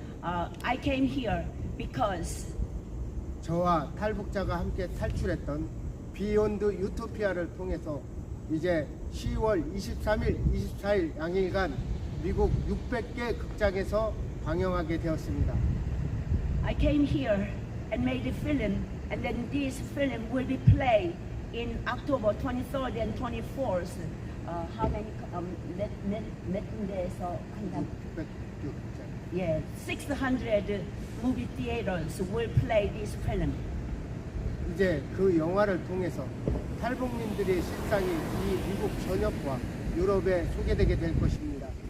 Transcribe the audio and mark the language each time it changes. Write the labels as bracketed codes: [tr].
[en] I came here because [ko] 저와 탈북자가 함께 탈출했던 비욘드 유토피아를 통해서 이제 10월 23일, 24일 양일간 미국 600개 극장에서 방영하게 되었습니다. [en] I came here and made a film, and then this film will be played in October 23rd and 24th. How many? [ko] 몇 군데에서 한다? 600개 극장. [en] Yeah, 600 movie theaters will play this film. [ko] 이제 그 영화를 통해서 탈북민들의 실상이 이 미국 전역과 유럽에 소개되게 될 것입니다.